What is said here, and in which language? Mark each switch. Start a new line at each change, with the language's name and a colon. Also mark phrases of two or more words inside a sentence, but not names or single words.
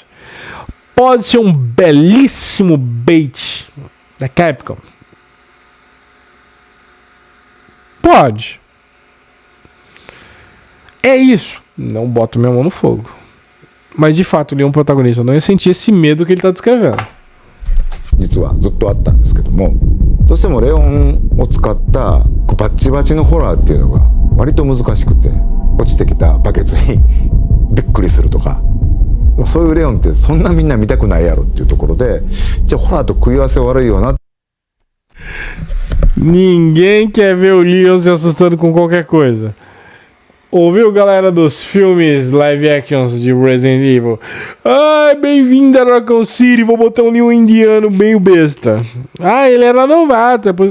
Portuguese: Pode ser um belíssimo bait da Capcom. Pode. É isso. Não boto minha mão no fogo. Mas de fato ele é um protagonista. Não ia sentir esse medo que ele está descrevendo.
Japanese: 実はずっとあったんですけども、どうしてもレオンを使ったバッチバチのホラーっていうのが割と難しくて、落ちてきたバケツにびっくりするとか、そういうレオンってそんなみんな見たくないやろっていうところで、じゃあホラーと食い合わせ悪いよな。
Portuguese: Ninguém quer ver o Leon se assustando com qualquer coisa. Ouviu, galera dos filmes
English: live actions
Portuguese: de Resident Evil? Ai, bem-vindo a Raccoon City, vou botar um Leon indiano meio besta. Ele era novato.